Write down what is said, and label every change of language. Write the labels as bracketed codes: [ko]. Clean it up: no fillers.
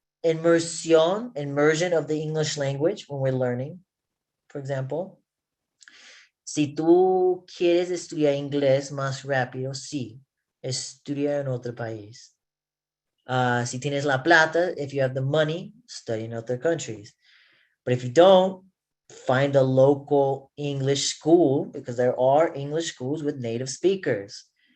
[en] immersion of the English language when we're learning, for example. [es] Si tú quieres estudiar inglés más rápido, sí, estudia en otro país. Si tienes la plata, [en] if you have the money, study in other countries. But if you don't, find a local English school, because there are English schools with native speakers.